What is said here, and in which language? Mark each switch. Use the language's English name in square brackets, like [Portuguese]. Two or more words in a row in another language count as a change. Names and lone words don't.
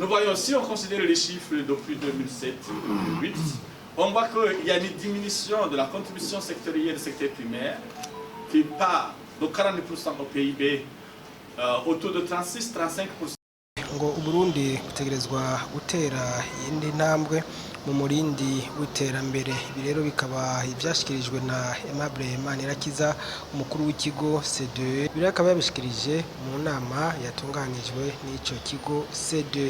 [French] si on considère les chiffres depuis 2007-2008, on voit qu'il y a une diminution de la contribution sectorielle du secteur primaire qui part de 40% au PIB autour de 36-35%. [Rundi] ngo Uburundi butegerezwa gutera iyindi ntambwe mu murindi w'iterambere. Ibi rero bikaba ibyashyikirijwe na Aimable Manirakiza umukuru w'ikigo C2E. Ibi akaba yabishikirije mu nama yatunganijwe n'icyo kigo C2E.